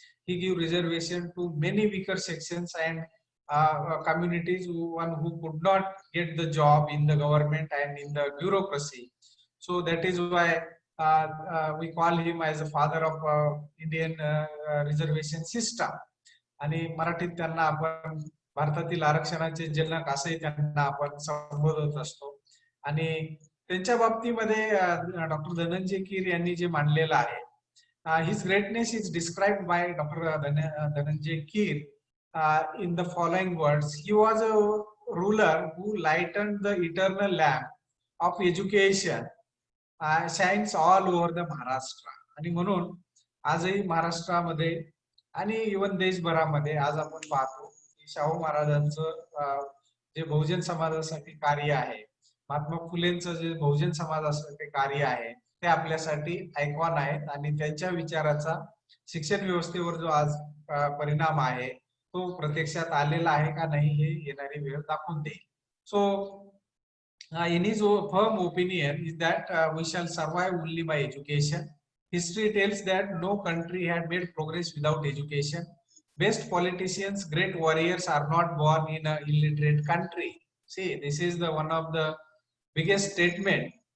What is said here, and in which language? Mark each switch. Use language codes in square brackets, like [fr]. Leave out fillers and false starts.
[en] He gave reservation to many weaker sections and communities who could not get the job in the government and in the bureaucracy. So that is why we call him as the father of Indian reservation system. [mr] आणि मराठीत त्यांना आपण भारतातील आरक्षणाचे जनक असंही त्यांना आपण संबोधत असतो. आणि त्यांच्या बाबतीमध्ये डॉक्टर धनंजय कीर यांनी जे मांडलेलं आहे, [en] his greatness is described by Dr. Dhananjay Keer in the following words. He was a ruler who lightened the eternal lamp of education, shines all over the Maharashtra. [mr] आणि म्हणून आजही महाराष्ट्रामध्ये आणि इव्हन देशभरामध्ये आज आपण पाहतो की शाहू महाराजांचं जे बहुजन समाजासाठी कार्य आहे, महात्मा फुलेंचं जे बहुजन समाजासाठी कार्य आहे, ते आपल्यासाठी आयकॉन आहेत. आणि त्यांच्या विचाराचा शिक्षण व्यवस्थेवर जो आज परिणाम आहे तो प्रत्यक्षात आलेला आहे का नाही हे येणारी वेळ दाखवून देईल. [en] So in his firm opinion is that we shall survive only by education. History tells that no country had made progress without education. Best politicians, great warriors are not born in an illiterate country. See, this is the one of the biggest statement.